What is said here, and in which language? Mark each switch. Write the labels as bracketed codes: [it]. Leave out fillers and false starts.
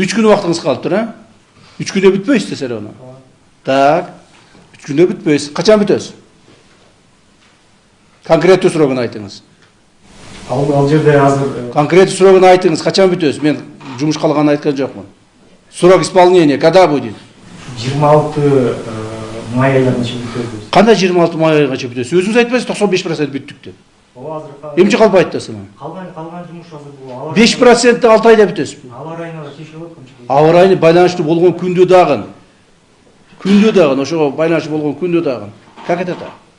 [ky] 3 күн убактыңыз калыптыр, 3 күндө бүтпөйсүз десер аны. Так. 3 күндө бүтпөйсүз. Качан бүтөсүз? Конкреттүү срогун айтыңыз. Ал жерде азыр конкреттүү срогун айтыңыз, качан бүтөсүз? Мен жумуш калганын айткан жокмун. [ru] Срок исполнения когда будет? [ky] 26 май айына чейин бүтөбүз. Кандай 26 май айга чейин бүтөсүз? Өзүңүз айтпайсыз 95% бүттүк деп. Эмче калп айтасың? Калган жумуш азыр бул. 5% 6 айда бүтөсүз. Аба райына да тиешелүү болот. Аба райына байланыштуу болгон күндө дагы, ошого байланыштуу болгон күндө дагы. [ru] Как это так?